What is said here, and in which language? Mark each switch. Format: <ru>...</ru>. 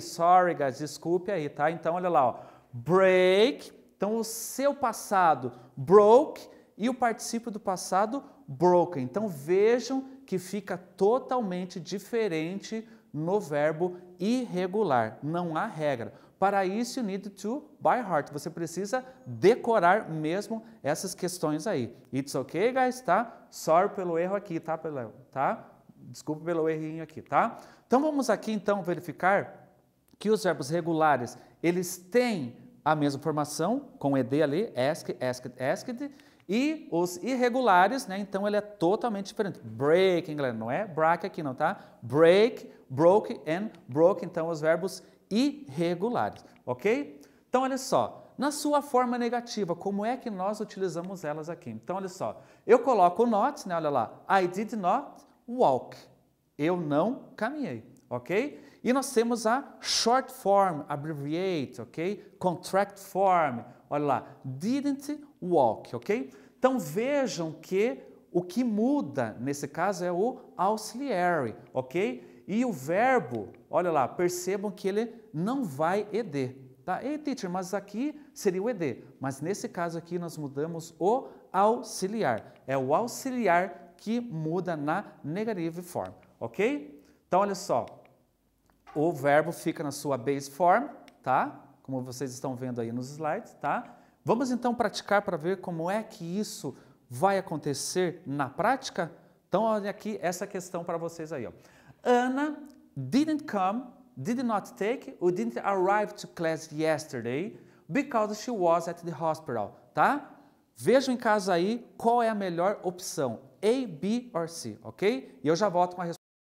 <en>Sorry, guys,</en> <pt>desculpe aí, tá? Então olha lá, ó. Break. Então, o seu passado, broke, e o particípio do passado, broken. Então, vejam que fica totalmente diferente no verbo irregular. Não há regra. Para isso,</pt> <en>you need to by heart.</en> <pt>Você precisa decorar mesmo essas questões aí.</pt> <en>It's okay, guys, tá? Sorry</en> <pt>pelo erro aqui, tá? Desculpa pelo errinho aqui, tá? Então, vamos aqui, então, verificar que os verbos regulares, eles têm a mesma formação, com ed ali, ask, asked, asked, e os irregulares, né, então ele é totalmente diferente. Break, galera, não é break aqui não, tá? Break, broke and broke, então os verbos irregulares, ok? Então olha só, na sua forma negativa, como é que nós utilizamos elas aqui? Então olha só, eu coloco o not, né, olha lá,</pt> <en>I did not walk,</en> <pt>eu não caminhei, ok? E nós temos a short form, abbreviate, ok? Contract form, olha lá, didn't walk, ok? Então vejam que o que muda nesse caso é o auxiliary, ok? E o verbo, olha lá, percebam que ele não vai ed, tá? Ei, teacher, mas aqui seria o ed, mas nesse caso aqui nós mudamos o auxiliar. É o auxiliar que muda na negative form, ok? Então olha só. O verbo fica na sua base form, tá? Como vocês estão vendo aí nos slides, tá? Vamos então praticar para ver como é que isso vai acontecer na prática? Então, olha aqui essa questão para vocês aí, ó.</pt> <en>Anna didn't come, did not take, or didn't arrive to class yesterday because she was at the hospital, tá?</en> <pt>Vejam em casa aí qual é a melhor opção, A, B or C, ok? E eu já volto com a resposta.</pt>